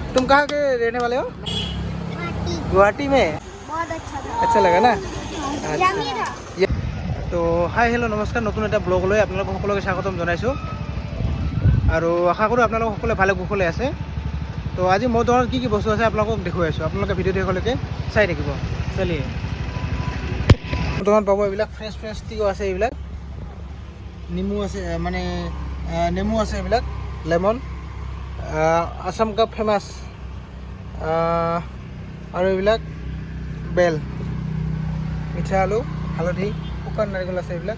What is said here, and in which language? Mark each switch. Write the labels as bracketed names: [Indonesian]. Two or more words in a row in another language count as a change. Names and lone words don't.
[Hindi] तुम कहाँ के रहने वाले हो? गुवाहाटी में। बहुत अच्छा लगा ना? यम्मी था। [Assamese] তো [English] hi hello' [Assamese] নমস্কাৰ, নতুন এটা ব্লগ লৈ আপোনালোকক সকলোকে স্বাগতম জনাইছোঁ আৰু আশা কৰোঁ আপোনালোক সকলোৱে ভালে কুশলে আছে। তো আজি মোৰ দোকানত কি বস্তু আছে আপোনালোকক দেখুৱাই আছোঁ, আপোনালোকে ভিডিঅ'টো শেষলৈকে চাই থাকিব। চলিয়ে মোৰ দোকানত পাব এইবিলাক ফ্ৰেছ টিকো আছে, এইবিলাক নেমু আছে, মানে নেমু আছে, এইবিলাক লেমন, আছাম কাপ ফেমাছ, আৰু এইবিলাক বেল, মিঠা আলু, হালধি, শুকান নাৰিকল আছে এইবিলাক।